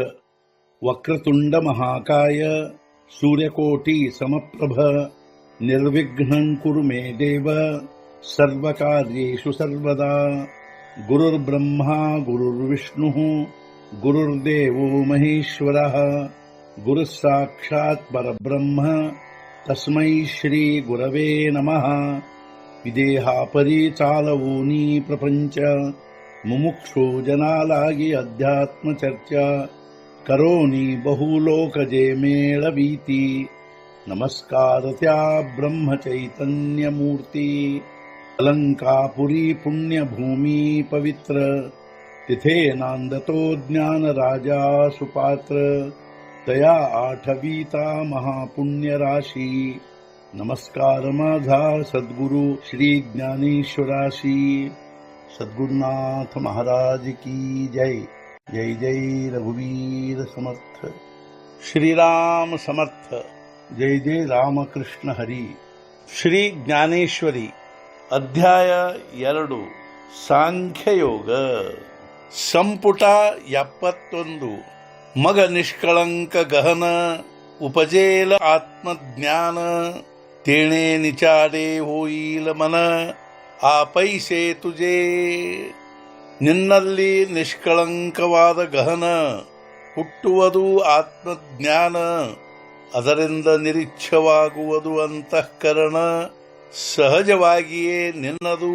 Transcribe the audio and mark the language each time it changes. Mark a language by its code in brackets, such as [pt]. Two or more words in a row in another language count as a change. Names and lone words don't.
[sa] वक्रतुंड महाकाय सूर्यकोटि समप्रभ निर्विघ्नं कुरु मे देव सर्वकार्येषु सर्वदा. गुरुर्ब्रह्मा गुरुर्विष्णुः गुरुर्देवो महेश्वरः गुरुः साक्षात् परब्रह्म तस्मै श्री गुरवे नमः. [mr] विदेहापरी चालवूनि प्रपंच मुमुक्षु जनांलागी अध्यात्म चर्चा करोनि बहुलोकजे मेळवीती. नमस्कारत्या ब्रह्म चैतन्य मूर्ति अलंकापुरी पुण्य भूमि पवित्र तिथे नांदतो ज्ञान राज सुपात्र तया आठवीता महापुण्य राशी. नमस्कार माझा सद्गुरु श्री ज्ञानेश्वराशी. सद्गुरुनाथ महाराज की जय. जय जय रघुवीर समर्थ. श्रीराम समर्थ. जय जय रामकृष्ण हरी. श्री ज्ञानेश्वरी अध्याय 2 ಸಾಂಖ್ಯಯೋಗ ಸಂಪುಟ 71. मग निष्कळंक गहन उपजेल आत्मज्ञान तेणे निचाडे होईल मन आ पैसे तुजे. [kn] ನಿನ್ನಲ್ಲಿ ನಿಷ್ಕಳಂಕವಾದ ಗಹನ ಹುಟ್ಟುವುದು ಆತ್ಮಜ್ಞಾನ, ಅದರಿಂದ ನಿರೀಕ್ಷವಾಗುವುದು ಅಂತಃಕರಣ ಸಹಜವಾಗಿಯೇ ನಿನ್ನದು.